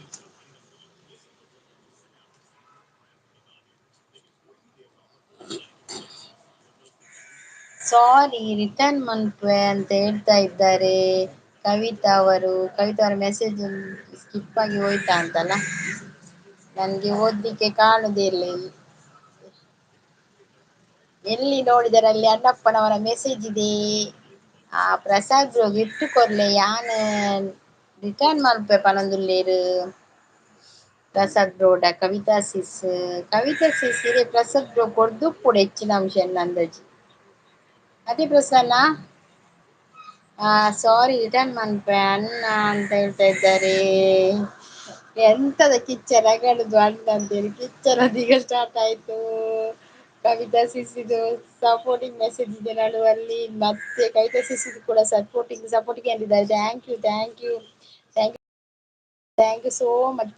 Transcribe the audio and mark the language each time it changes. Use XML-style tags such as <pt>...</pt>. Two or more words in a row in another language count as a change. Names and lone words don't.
<en>sorry return</en> <kn>ಮನ್ಪೆ ಅಂತ ಹೇಳ್ತಾ ಇದ್ದಾರೆ ಕವಿತಾ ಅವರು. ಕವಿತಾ ಅವರ ಮೆಸೇಜ್ ಸ್ಕಿಪ್ ಆಗಿ ಹೋಯ್ತಾ ಅಂತಲ್ಲ, ನನ್ಗೆ ಓದ್ಲಿಕ್ಕೆ ಕಾಣುದೇ ಇಲ್ಲ ಇಲ್ಲಿ. ಎಲ್ಲಿ ನೋಡಿದರೆ ಅಲ್ಲಿ ಅಣ್ಣಪ್ಪನವರ ಮೆಸೇಜ್ ಇದೆ.</kn> <tcy>ಆ ಪ್ರಸಾದ್ ಗಿಫ್ಟ್ ಕೊರ್ಲೆ ಯಾನ್ ರಿಟರ್ನ್ ಮಲ್ಪೆ ಪನೊಂದುಲ್ಲೇರ್. ಪ್ರಸಾದ್ ಬ್ರೋಡ ಕವಿತಾ ಸಿಸ್ ಇರೆ ಪ್ರಸಾದ್ ಬ್ರೋ ಕೊರ್ದುಪ್ಪುಡು ಹೆಚ್ಚಿನ ಅಂಶ ಅಂದಾಜಿ ಅದೇ ಪ್ರಸನ್ನ.</tcy> <en>sorry return</en> <kn>ಮನ್ಪೆ ಅಣ್ಣ ಅಂತ ಹೇಳ್ತಾ ಇದ್ದಾರೆ. ಎಂತದ ಕಿಚ್ಚ ರಗಡುದು ಅಣ್ಣ ಅಂತೇಳಿ ಕಿಚ್ಚನದ ಈಗ ಸ್ಟಾರ್ಟ್ ಆಯ್ತು. ಕವಿತಾ ಸಿಸ್ ಸಪೋರ್ಟಿಂಗ್ ಮೆಸೇಜ್ ಇದೆ ನಡುವಲ್ಲಿ. ಮತ್ತೆ ಕವಿತಾ ಸಿಸ್ ಕೂಡ ಸಪೋರ್ಟಿಂಗ್ ಅಂದಿದ್ದಾರೆ.</kn> <en>thank you so much.</en>